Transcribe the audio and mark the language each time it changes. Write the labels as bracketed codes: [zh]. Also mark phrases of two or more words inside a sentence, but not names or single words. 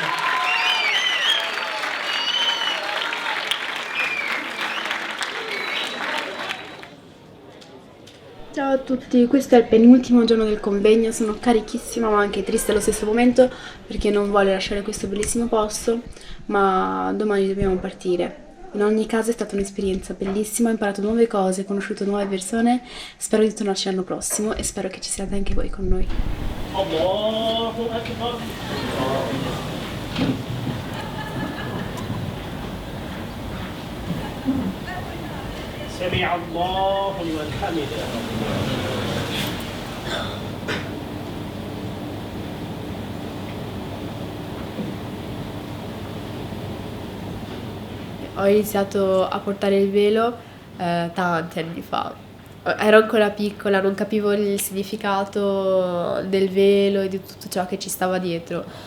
[it] Ciao a tutti, questo è il penultimo giorno del convegno, sono carichissima ma anche triste allo stesso momento perché non voglio lasciare questo bellissimo posto, ma domani dobbiamo partire. In ogni caso è stata un'esperienza bellissima, ho imparato nuove cose, ho conosciuto nuove persone, spero di tornarci l'anno prossimo e spero che ci siate anche voi con noi. [ar] الله أكبر. سمع الله لمن حمده. [it] Ho iniziato a portare il velo tanti anni fa. Ero ancora piccola, non capivo il significato del velo e di tutto ciò che ci stava dietro.